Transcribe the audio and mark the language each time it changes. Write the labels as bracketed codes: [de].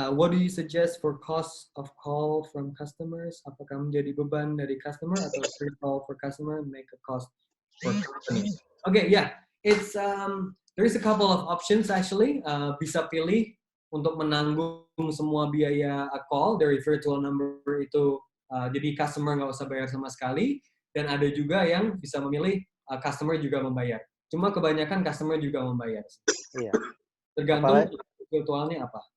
[en] What do you suggest for cost of call from customers? [id] Apakah menjadi beban dari customer atau [en] free call for customer make a cost for company? Okay, yeah, it's there is a couple of options actually. [id] Bisa pilih untuk menanggung semua biaya call dari virtual number itu. Jadi customer nggak usah bayar sama sekali. Dan ada juga yang bisa memilih customer juga membayar. Cuma kebanyakan customer juga membayar. Iya. Tergantung virtualnya apa.